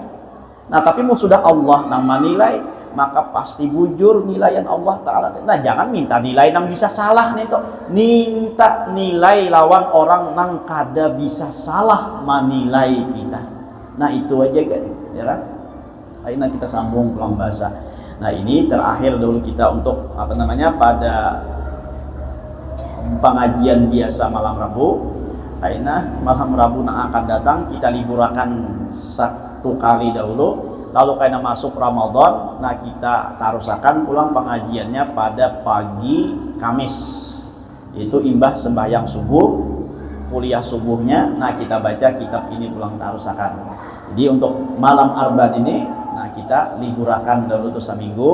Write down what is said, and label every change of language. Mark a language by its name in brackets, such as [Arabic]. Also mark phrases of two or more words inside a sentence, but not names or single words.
[Banjar] Nah tapi mun sudah Allah nang menilai, maka pasti bujur nilaian Allah Ta'ala. Nah jangan minta nilai nang bisa salah nih toh. Minta nilai lawan orang nang kada bisa salah menilai kita. Nah itu aja kan, ya kan? [Indonesian] Akhirnya kita sambung pelan bahasa. Nah ini terakhir dulu kita untuk pada pengajian biasa malam Rabu. [Banjar] Akhirnya malam Rabu yang akan datang kita liburakan satu kali dahulu. [Indonesian] Lalu karena masuk Ramadan, [Banjar] nah kita tarusakan pulang pengajiannya pada pagi Kamis. Itu imbah sembahyang subuh, kuliah subuhnya, nah kita baca kitab ini pulang tarusakan. Jadi untuk malam Arba'n ini, nah kita liburakan dahulu tuh seminggu.